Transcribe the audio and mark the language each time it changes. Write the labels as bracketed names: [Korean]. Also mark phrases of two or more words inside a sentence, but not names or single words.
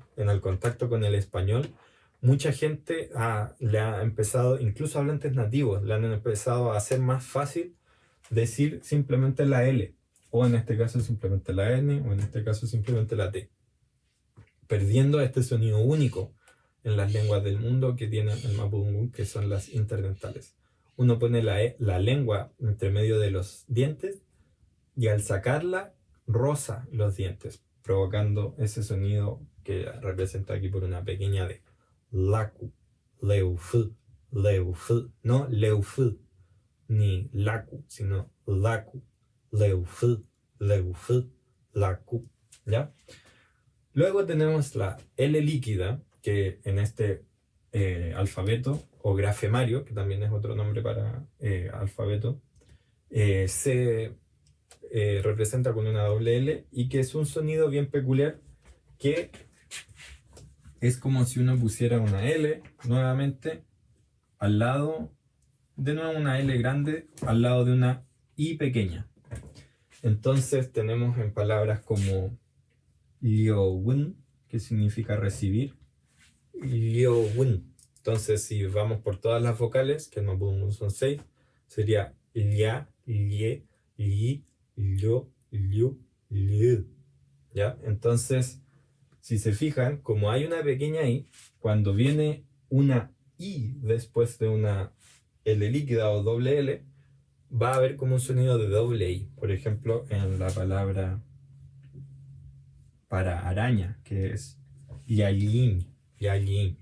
[Spanish] En el contacto con el español, mucha gente le ha empezado, incluso hablantes nativos, le han empezado a hacer más fácil decir simplemente la L, o en este caso simplemente la N, o en este caso simplemente la T, perdiendo este sonido único en las lenguas del mundo que tiene el Mapudungun, que son las interdentales. Uno pone la lengua entre medio de los dientes y al sacarla roza los dientes, provocando ese sonido que representa aquí por una pequeña D. [Mapuche] Laku, leufil, leufil, no leufil, ni laku, sino laku, leufil, leufil, laku, [Spanish] ¿ya? Luego tenemos la L líquida, que en este alfabeto, o grafemario, que también es otro nombre para alfabeto, se representa con una doble L, y que es un sonido bien peculiar, que es como si uno pusiera una L nuevamente al lado, de nuevo una L grande al lado de una I pequeña. Entonces tenemos en palabras como liowun, que significa recibir, liowun. Entonces, si vamos por todas las vocales, que no son 6, sería lia, lie, li, lio, liu, liu. ¿Ya? Entonces, si se fijan, como hay una pequeña I, cuando viene una I después de una L líquida o doble L, va a haber como un sonido de doble I. Por ejemplo, en la palabra para araña, que es yayin, yayin.